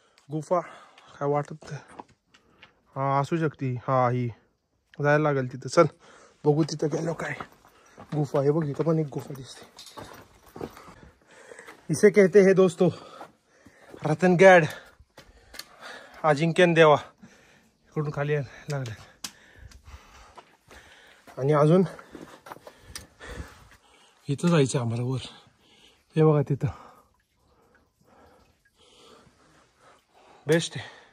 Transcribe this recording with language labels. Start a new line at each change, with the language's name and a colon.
Marathi: गुफा काय वाटत हा असू शकते. हा ही जायला लागेल तिथं. चल बघू तिथं गेलो काय गुफा आहे. बघ इथं पण एक गुफा दिसते.
Hindi: इसे कहते हैं दोस्तों रतनगड अजिंक्यन देवा.
Marathi: इकडून खाली लागले. आणि अजून इथं जायचं आम्हाला वर. हे बघा तिथं बेस्ट आहे.